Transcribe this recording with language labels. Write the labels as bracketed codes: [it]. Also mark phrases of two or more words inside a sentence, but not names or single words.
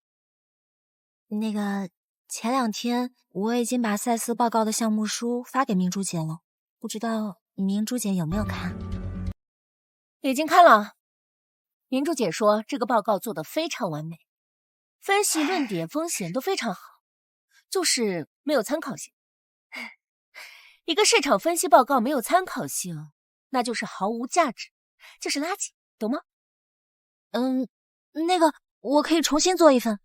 [zh] 那個前2天我已經把賽斯報告的項目書發給明珠姐了，不知道明珠姐有沒有看？已經看了。明珠姐說這個報告做得非常完美，分析論點風險都非常好，就是沒有參考性。一個市場分析報告沒有參考性，那就是毫無價值，就是垃圾，懂嗎？那個我可以重新做一份。